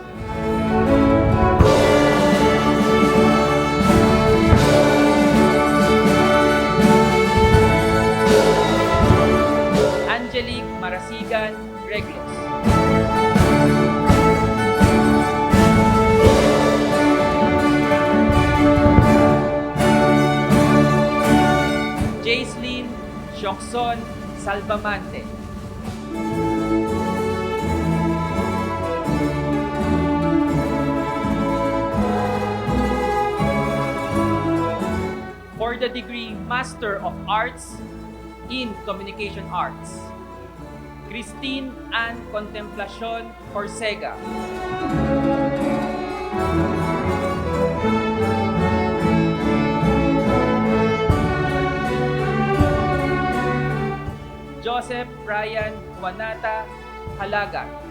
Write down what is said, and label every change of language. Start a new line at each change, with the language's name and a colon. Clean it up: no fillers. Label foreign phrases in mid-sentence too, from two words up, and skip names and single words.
English: Angelique Marasigan Reglos. Jaislyn Siokson Salvamante. For the degree Master of Arts in Communication Arts, Christine Ann Contemplacion Corsega. Joseph Brian Juanata Halaga.